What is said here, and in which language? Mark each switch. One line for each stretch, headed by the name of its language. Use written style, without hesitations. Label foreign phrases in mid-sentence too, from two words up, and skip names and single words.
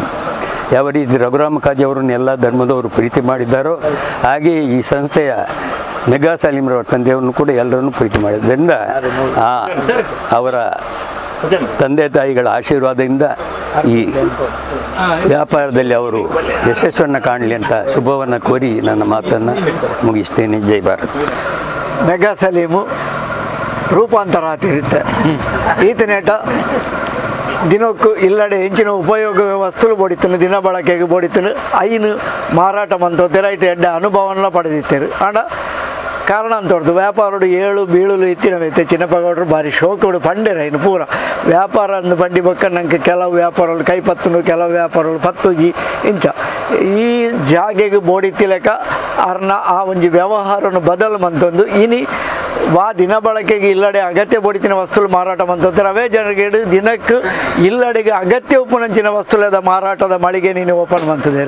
Kannada: ಯಾವ ರೀತಿ ರಘುರಾಮ ಕಾಜಿ ಅವರನ್ನು ಎಲ್ಲ ಧರ್ಮದವರು ಪ್ರೀತಿ ಮಾಡಿದ್ದಾರೋ ಹಾಗೆಯೇ ಈ ಸಂಸ್ಥೆಯ ಮೆಗಾ ಸಲೀಮ್ರವರ ತಂದೆಯವ್ರನ್ನು ಕೂಡ ಎಲ್ಲರನ್ನೂ ಪ್ರೀತಿ ಮಾಡಿದ್ದರಿಂದ ಅವರ ತಂದೆ ತಾಯಿಗಳ ಆಶೀರ್ವಾದದಿಂದ ಈ ವ್ಯಾಪಾರದಲ್ಲಿ ಅವರು ಯಶಸ್ಸನ್ನು ಕಾಣಲಿ ಅಂತ ಶುಭವನ್ನು ಕೋರಿ ನನ್ನ ಮಾತನ್ನು ಮುಗಿಸ್ತೇನೆ. ಜೈ ಭಾರತ್. ಮೆಗಾ ಸಲೀಮು ರೂಪಾಂತರ ಆತಿರುತ್ತೆ.
Tulu: ಈತನೇಟ ದಿನಕ್ಕೂ ಇಲ್ಲಡೆ ಹೆಂಚಿನ ಉಪಯೋಗ ವಸ್ತುಲು ಬೋಡಿತನು ದಿನ ಬಳಕೆಗೆ ಬೋಡಿತನು ಐನು ಮಾರಾಟ ಮಂತೋತೀರ ಇಟ್ಟು ಎಡ್ಡ ಅನುಭವನ ಪಡೆದಿತ್ತೇರು ಆಂಡ ಕಾರಣ ಅಂತೋಡ್ದು ವ್ಯಾಪಾರಡು ಏಳು ಬೀಳಲು ಇತ್ತಿನವೈತೆ ಚಿನ್ನಪ್ಪಗೌಡರು ಭಾರಿ ಶೋಕಡು ಪಂಡೆರ ಇನ್ನು ಪೂರ ವ್ಯಾಪಾರ ಅಂದು ಬಂಡಿ ಬಕ್ಕ ನಂಗೆ ಕೆಲವು ವ್ಯಾಪಾರಗಳು ಕೈ ಪತ್ತನು ಕೆಲವು ವ್ಯಾಪಾರಗಳು ಪತ್ತುಜಿ ಇಂಚ ಈ ಜಾಗೆಗೆ ಬೋಡಿತ್ತಿಲೆಕ ಅರ್ನ ಆ ಒಂಜಿ ವ್ಯವಹಾರವನ್ನು ಬದಲು ಮಂತೊಂದು ಇನಿ ದಿನ ಬಳಕೆಗೆ ಇಲ್ಲಡೆ ಅಗತ್ಯ ಬೋಡಿತಿನ ವಸ್ತುಗಳು ಮಾರಾಟ ಮಂತಾರೆ ಅವೇ ಜನರಿಗೆ ದಿನಕ್ಕೆ ಇಲ್ಲಡೆಗೆ ಅಗತ್ಯ ಉಪ್ಪುನಂಚಿನ ವಸ್ತುಲದ ಮಾರಾಟದ ಮಳಿಗೆ ನೀನು ಓಪನ್ ಮಂತಿದ್ದಾರೆ.